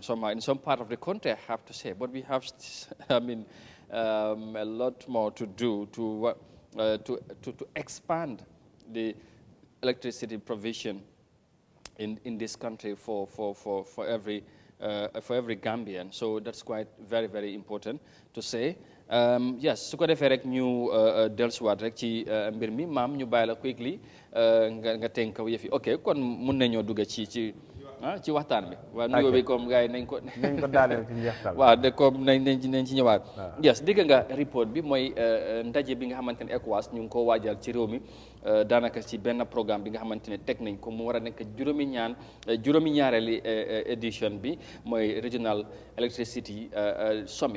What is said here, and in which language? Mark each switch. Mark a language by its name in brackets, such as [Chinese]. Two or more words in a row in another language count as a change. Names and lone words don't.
[English] Somehow, in some part of the country, I have to say, but we have, I mean, a lot more to do to expand the electricity provision in this country for every Gambian. So that's quite very important to say. Yes, [Wolof] su ko defee rek ñu dellusiwaat rek ci mbir mi maam ñu bàyyi la quickly nga tënk yëf yi ok kon mun nañoo dugg ci waxtaan bi. waaw nuyoo bi comme gars yi nañ ko daaneel ci njeextal. waaw de comme nañ ci ñëwaat. yes dégg nga report bi mooy ndaje bi nga xamante ne ECOWAS ñu ngi ko waajal ci réew mi daanaka ci benn programme bi nga xamante ne teg nañ ko mu war a nekk juróomi ñaareeli édition bi mooy Regional Electricity Summit.